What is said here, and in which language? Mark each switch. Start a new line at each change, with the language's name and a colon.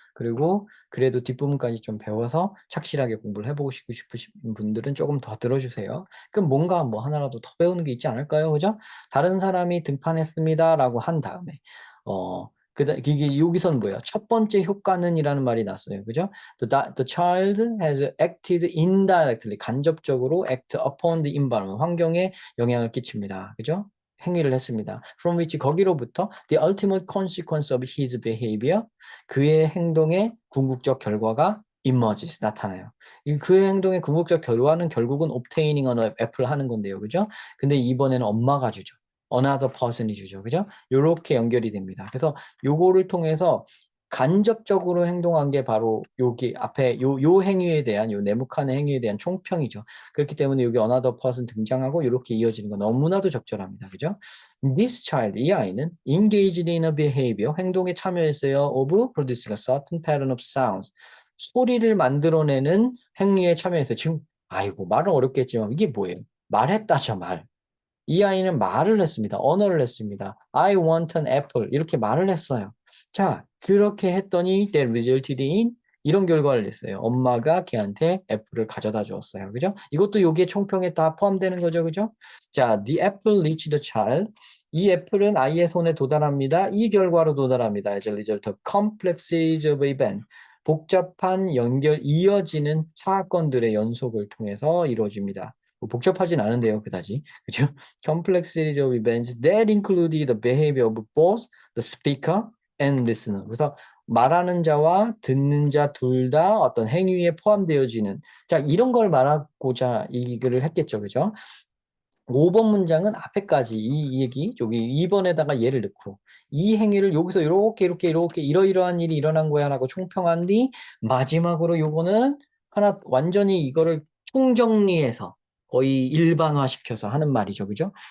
Korean: 그리고 그래도 뒷부분까지 좀 배워서 착실하게 공부를 해보고 싶으신 분들은 조금 더 들어주세요. 그럼 뭔가 뭐 하나라도 더 배우는 게 있지 않을까요? 그죠? 다른 사람이 등판했습니다라고 한 다음에 이게 여기서는 뭐야? 첫 번째 효과는 이라는 말이 났어요. 그죠?
English: The child has acted indirectly
Korean: 간접적으로
English: act upon the environment
Korean: 환경에 영향을 끼칩니다. 그죠? 행위를 했습니다.
English: From which
Korean: 거기로부터
English: the ultimate consequence of his behavior
Korean: 그의 행동의 궁극적 결과가
English: emerges
Korean: 나타나요. 그의 행동의 궁극적 결과는 결국은
English: obtaining an apple
Korean: 하는 건데요. 그죠? 근데 이번에는 엄마가 주죠. another person이 주죠. 그죠? 요렇게 연결이 됩니다. 그래서 요거를 통해서 간접적으로 행동한 게 바로 여기 앞에 요 행위에 대한 요 네모칸의 행위에 대한 총평이죠. 그렇기 때문에 여기 another person 등장하고 이렇게 이어지는 건 너무나도 적절합니다. 그죠?
English: This child,
Korean: 이 아이는
English: engaged in a behavior,
Korean: 행동에 참여했어요.
English: of producing a certain pattern of sounds.
Korean: 소리를 만들어내는 행위에 참여했어요. 지금 아이고 말은 어렵겠지만 이게 뭐예요? 말했다죠 말. 이 아이는 말을 했습니다. 언어를 했습니다.
English: I want an apple.
Korean: 이렇게 말을 했어요. 자, 그렇게 했더니
English: that resulted in
Korean: 이런 결과를 냈어요. 엄마가 걔한테 애플을 가져다 주었어요. 그죠? 이것도 여기에 총평에 다 포함되는 거죠. 그죠?
English: 자, the apple reached the child.
Korean: 이 애플은 아이의 손에 도달합니다. 이 결과로 도달합니다.
English: As a result of complex series of events.
Korean: 복잡한 이어지는 사건들의 연속을 통해서 이루어집니다. 뭐 복잡하진 않은데요, 그다지. 그죠?
English: Complex series of events that include the behavior of both the speaker and listener.
Korean: 그래서 말하는 자와 듣는 자 둘 다 어떤 행위에 포함되어지는, 자, 이런 걸 말하고자 이 글을 했겠죠. 그죠? 5번 문장은 앞에까지 이 얘기, 여기 2번에다가 얘를 넣고 이 행위를 여기서 이렇게 이러이러한 일이 일어난 거야 라고 총평한 뒤 마지막으로 요거는 하나 완전히 이거를 총정리해서 거의 일반화시켜서 하는 말이죠. 그죠?